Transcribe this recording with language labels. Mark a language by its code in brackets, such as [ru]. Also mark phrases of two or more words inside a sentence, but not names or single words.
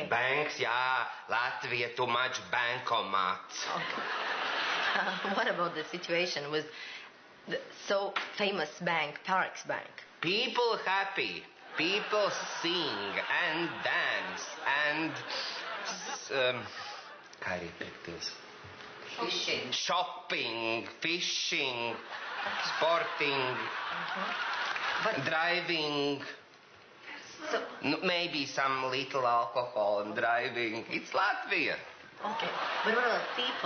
[en] Banks, yeah. Latvia too much bankomats. Okay. What about the situation with the so famous bank, Parex Bank? People happy. People sing and dance and [lv] kā arī pirkties? [en] Fishing. Shopping, fishing, sporting, driving. So, Maybe some little alcohol and driving. It's Latvia. okay. But what about people?